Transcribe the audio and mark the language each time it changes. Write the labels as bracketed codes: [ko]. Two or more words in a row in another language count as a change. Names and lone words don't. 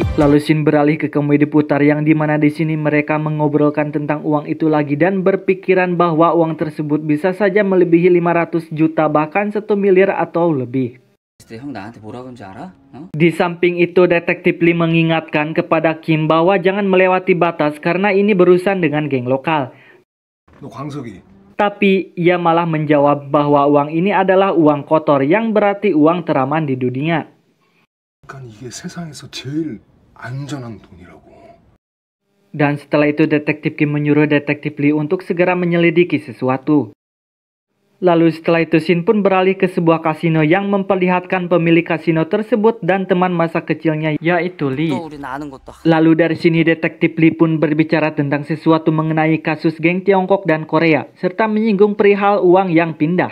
[id] Lalu Shin beralih ke komedi putar yang dimana di sini mereka mengobrolkan tentang uang itu lagi dan berpikiran bahwa uang tersebut bisa saja melebihi 500 juta bahkan 1 miliar atau lebih. Di samping itu detektif Lee mengingatkan kepada Kim bahwa jangan melewati batas karena ini berurusan dengan geng lokal. [ko] 너 광석이 [id] Tapi ia malah menjawab bahwa uang ini adalah uang kotor yang berarti uang teraman di dunia. [ko] 그러니까 이게 세상에서 제일 안전한 돈이라고. [id] Dan setelah itu detektif Kim menyuruh detektif Lee untuk segera menyelidiki sesuatu. Lalu setelah itu Shin pun beralih ke sebuah kasino yang memperlihatkan pemilik kasino tersebut dan teman masa kecilnya yaitu Lee. Lalu dari sini detektif Lee pun berbicara tentang sesuatu mengenai kasus geng Tiongkok dan Korea serta menyinggung perihal uang yang pindah.